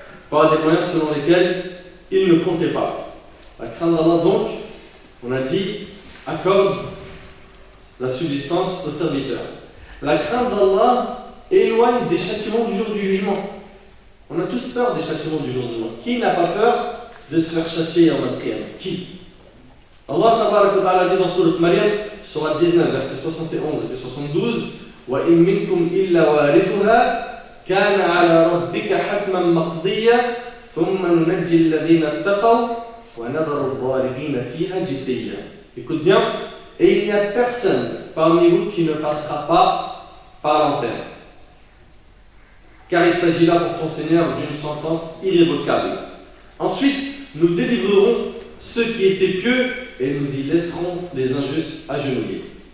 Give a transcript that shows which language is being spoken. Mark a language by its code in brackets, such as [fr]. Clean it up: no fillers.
[fr] Par des moyens selon lesquels il ne comptait pas. La crainte d'Allah donc, on a dit, accorde la subsistance aux serviteurs. La crainte d'Allah éloigne des châtiments du jour du jugement. On a tous peur des châtiments du jour du jugement. Qui n'a pas peur de se faire châtier en al-Qiyamah? Qui? Allah tabaraka wa ta'ala dit dans Sourate Maryam, Sourate 19, versets 71 et 72, [ar] وَإِن مِّنكُمْ إِلَّا وَارِدُهَا كان على ربك حتما مقضيا ثم ننجي الذين اتقوا ونذر الظالمين فيها جثيا. [fr] Écoute bien, et il n'y a personne parmi vous qui ne passera pas par l'enfer. Car il s'agit là pour ton Seigneur d'une sentence irrévocable. Ensuite, nous délivrerons ceux qui étaient pieux et nous y laisserons les injustes agenouillés.